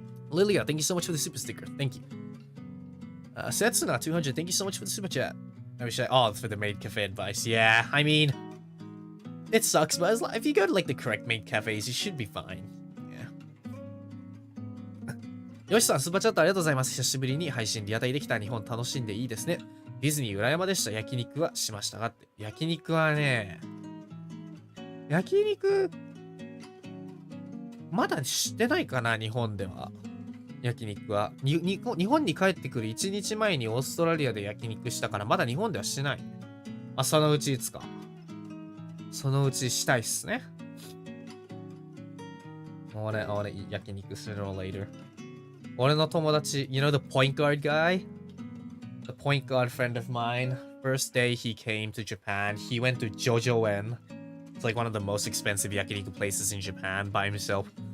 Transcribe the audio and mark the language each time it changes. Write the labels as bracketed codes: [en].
[en] Lilia, thank you so much for the super sticker. Thank you. Setsuna, 200, thank you so much for the super chat. I wish oh, for the maid cafe advice. Yeah, I mean, it sucks, but as, if you go to, like, the correct maid cafes, you should be fine. Yeah. [ja] よしさん、スーパーチャットありがとうございます。久しぶりに配信リアタイできた日本楽しんでいいですね。ディズニー浦山でした。焼肉はしましたがって。焼肉はね、焼肉、まだしてないかな、日本では。焼肉は日本に帰ってくる1日前にオーストラリアで焼肉したからまだ日本ではしてない。あ、そのうちいつか。そのうちしたいっすね。 [en] I wanna eat 焼肉 sooner or later. [ja] 俺の友達、 [en] you know the point guard guy? The point guard friend of mine. First day he came to Japan, he went to Jojo-en. It's like one of the most expensive yakiniku places in Japan by himself.